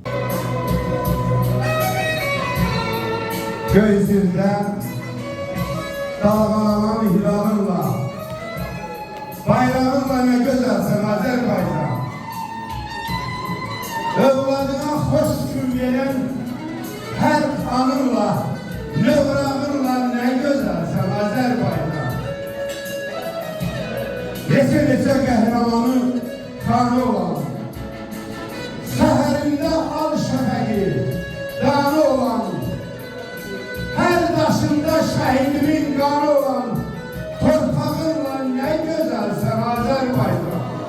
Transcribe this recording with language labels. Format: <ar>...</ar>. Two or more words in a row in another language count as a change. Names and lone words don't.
<tr>Göğsünde dalgalanan hilalınla, bayrağınla ne güzelsin Azerbaycan. Evladına hoş gün veren her anınla, nevrağınla ne güzelsin Azerbaycan.</tr> <az>Neçə qəhrəmanı kanı olan, səhərində al şəfəqi, danı olan, hər daşında şəhidimin qanı olan, torpağınla nə gözəlsən Azərbaycan.</az>